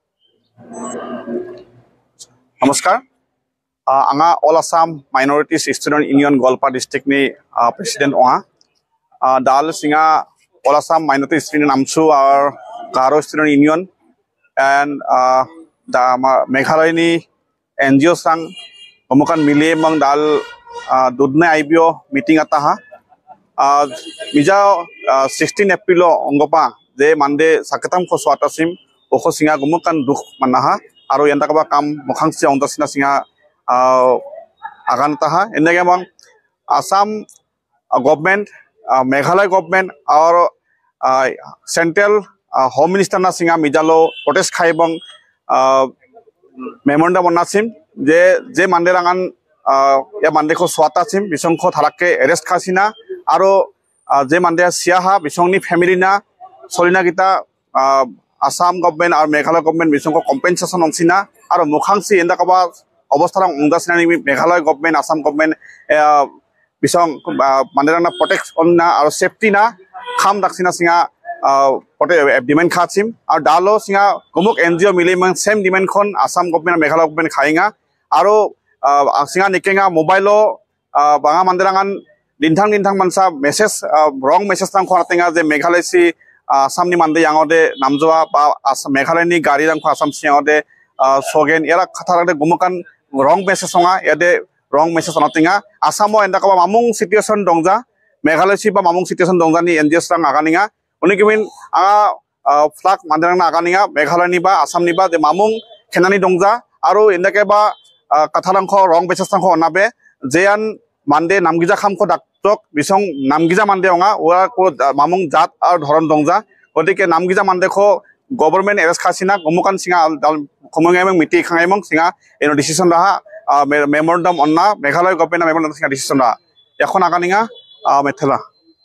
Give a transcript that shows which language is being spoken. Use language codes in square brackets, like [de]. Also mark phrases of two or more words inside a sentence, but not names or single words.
[grt] Namaskar anga All Assam Minorities Student Union Gwalpara district ni president oha dal singa All Assam Minorities Student Amsu or Garo Student Union and the Meghalaya ni NGO sang pemukan milih mang dal dudne IBO meeting ata ha mija 16 April ongopa je mande sakatam ko swatasim oko singa gumukan duk manaha aro yanta kaba kam mukhangsi ondasina singa agan taha endege mang Assam government Meghalaya government or [en] central home minister [grt] na singa mijalo protest khaibang memorandum onasim je manderangan ya mande ko swata sim bisong ko thalake arrest khasina aro je mande siaha bisong ni family na solina kita Assam government or Meghalaya government bisong ko compensation onsina aro mukhangsi enda kaba obostharang ongdasina ni Meghalaya government Assam government bisong manderana protect onna aro safety na kham daksina singa demand khatsim ar dalo singa gumuk NGO mili mang [en] same demand [grt] khon Assam government Meghalaya government khainga aro singa nikenga mobile banga manderangan dintang mansa [en] message wrong message [grt] tang khonatenga je Meghalaya si Assam ni mande yangode namjoa ba Meghalaya ni gari rang Assam siangode sogen era khatharade gumukan [en] wrong message [grt] songa yade [en] wrong message [grt] onatenga Assamo enda ka mamung situation dongja Meghalaya si ba mamung situation dongja ni NGO rang aganinga uni kimin flag manderang na aganinga Meghalaya ni ba Assam ni ba de mamung khenani dongja aro endake ba katharang kho [en] wrong message [grt] tang kho onabe jean mande namgija kham ko daktok bisong namgija mande onga ora ko mamung jat ar dhoron dongja odike namgija mande kho [en] government arrest [grt] khasina gomukan singa khomongeng miti khangaimong singa eno decision raha memorandum onna Meghalaya [en] government memorandum [grt] singa decision raha ekhon aganinga methela